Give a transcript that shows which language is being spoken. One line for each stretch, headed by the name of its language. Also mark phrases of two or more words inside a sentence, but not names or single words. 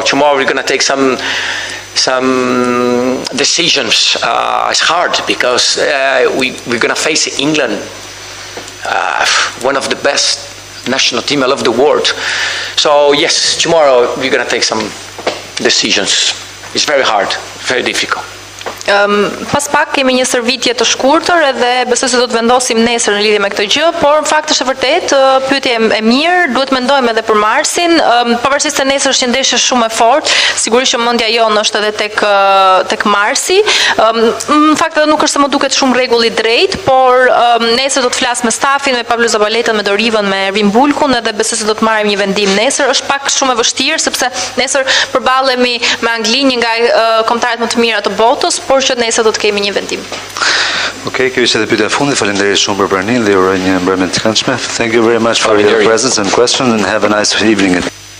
English: Tomorrow we're going to take some decisions. It's hard because we're going to face England, one of the best national team of the world. So yes, tomorrow we're going to take some decisions. It's very hard, very difficult.
Albanian: Pas pak kemi një shërbitje të shkurtër edhe besoj se do të vendosim nesër në lidhje me këtë gjë, por në fakt është e vërtet, pyetje e mirë, duhet mendojmë edhe për marsin, pavarësisht se nesër është një ndeshje shumë e fortë, sigurisht që mendja jonë është edhe tek marsi. Në fakt edhe nuk është se më duket shumë rregull i drejtë, por nesër do të flas me stafin, me Pablo Zabaletën, me Dorivën, me Ervin Bulkun, edhe besoj se do të marrim një vendim nesër. Është pak shumë e vështirë sepse nesër përballemi me Anglinë, një nga kombëtarët më të mira të botës, por që nesër do të kemi një vendim. Okej, kjo ishte edhe pyetja e fundit. Faleminderit shumë për pranin dhe uroj një mbrëmje të këndshme.
English: Thank you very much for your presence and question and have a nice evening.